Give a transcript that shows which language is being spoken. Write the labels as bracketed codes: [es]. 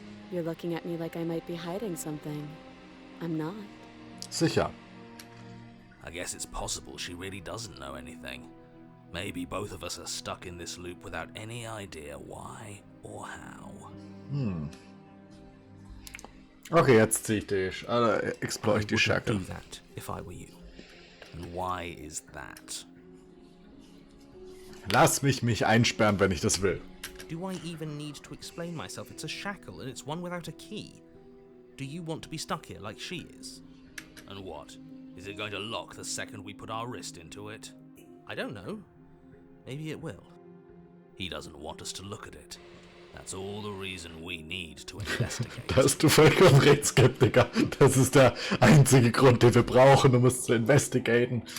[en] You're looking at me like I might be hiding something. I'm not. [de] Sicher. [en] I guess it's possible she really doesn't know anything. Maybe both of us are stuck in this loop without any idea why or how. [de] Okay, jetzt ziehe ich die, explore ich die [en] I Shackle. wouldn't do that if I were you. And why is that? [de] Lass mich einsperren, wenn ich das will. [en] Do I even need to explain myself? It's a shackle and it's one without a key. Do you want to be stuck here like she is? And what? Is it going to lock the second we put our wrist into it? I don't know. Maybe it will. He doesn't want us to look at it. That's all the reason we need to investigate. [de] Da hast du vollkommen recht, Skeptiker. Das ist der einzige Grund, den wir brauchen, um es zu investigaten.